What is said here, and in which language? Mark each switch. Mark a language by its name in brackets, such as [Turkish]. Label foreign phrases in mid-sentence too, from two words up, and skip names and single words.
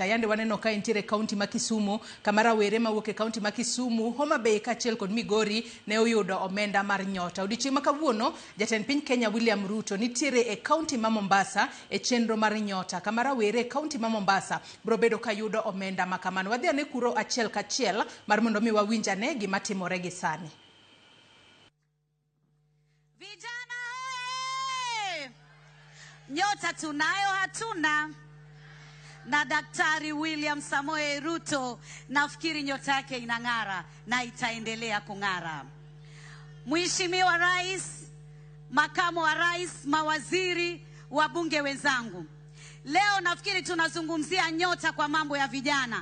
[Luo (Kenya and Tanzania)] Yande waneno ka entiere county ma Kisumu, kamara were mawuok e county ma Kisumu, Homa Bay kaachiel kod Migori ne oyudo omenda mar nyota. Odiochieng' makawuono jatend piny Kenya William Ruto nitiere e county ma Mombasa e chenro mar nyota. Kamara were county ma Mombasa brobedo ka yudo omenda makamano. Wadhi ane kuro achiel kachiel mar mondo mi wawinjane gima timore gi sani. [Swahili] Vijana nyota tunayo hatuna, na Daktari William Samoei Ruto nafikiri nyota yake inang'ara na itaendelea kung'ara. Mheshimiwa Rais, Makamu wa Rais, mawaziri, wabunge wenzangu, leo nafikiri tunazungumzia nyota kwa mambo ya vijana.